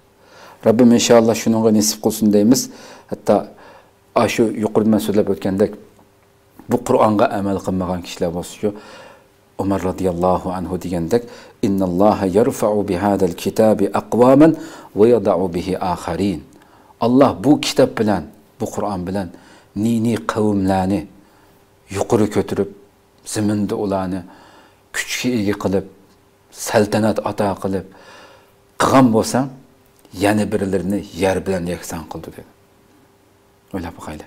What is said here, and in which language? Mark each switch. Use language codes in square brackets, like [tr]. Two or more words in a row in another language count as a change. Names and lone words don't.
[uz] Rabbim inshaalloh shunga nasib qilsin deymiz. Hatta shu yuqorida so'zlab o'tgandek bu Qur'onga amal qilmagan kishilar bo'lsa, Umar [ar] رضي الله عنه [uz] degandek, [ar] إن الله يرفع بهذا الكتاب أقواما ويضع به آخرين. [uz] Allah bu kitap bilan, bu Qur'on bilan ni qavmlarni yuqori ko'tarib, zaminda ularni kuchga ega qilib, saltanat ato qilib qilgan bo'lsa, yana birilerini yer bilan yakson qildi dedi. O'ylab qo'yaylik.